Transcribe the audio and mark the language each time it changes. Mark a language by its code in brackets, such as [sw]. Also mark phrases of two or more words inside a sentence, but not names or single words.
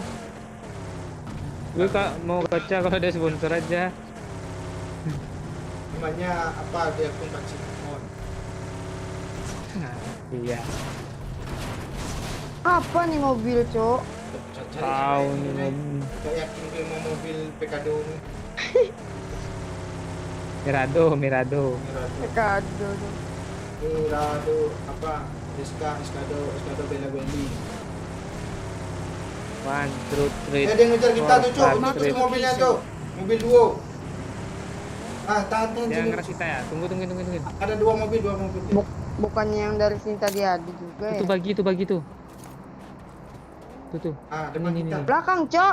[id] Gue kak mau gacha kalau ada sponsor aja. Namanya apa di akun Pak Cik? Oh. Iya. Apa nih mobil, Cok? Tahu nih mobil. Gak yakin gue mau mobil Pekado nih. Mirado. Mirado. Kado dong. Mirado apa? Eskado Bella Wendy. [en] One, two, three. [id] Dia ngejar kita tuh, Cuk. [en] Four, [id] Itu [en] five, [id] tuh mobilnya tuh. Mobil duo. Tahan Dia sini. ngeras kita ya. Tunggu. Ada dua mobil. Bukannya yang dari sini tadi ada juga ya? Itu bagi tuh. Tuh. Depan Ini. kita. Belakang, Cok.